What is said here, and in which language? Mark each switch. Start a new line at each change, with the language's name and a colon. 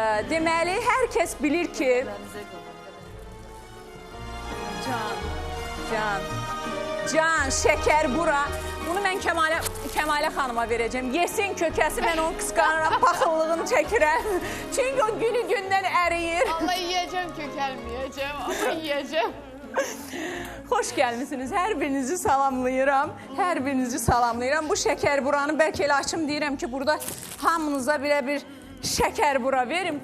Azerbaijani: Deməli, herkes bilir ki... Can, şeker bura. Bunu mən Kəmalə xanıma verəcəm. Yesin kökəsi, mən onu qısqanıram, paxıllığını çəkirəm. Çünki o günü gündən əriyir.
Turkish: Allah yiyeceğim kökelmeyeceğim ama yiyeceğim.
Azerbaijani: Hoş gəlmisiniz. Hər birinizi salamlayıram. Hər birinizi salamlayıram. Bu şəkər buranı bəlkə elə açım deyirəm ki, burada hamınıza belə bir şəkər bura verim.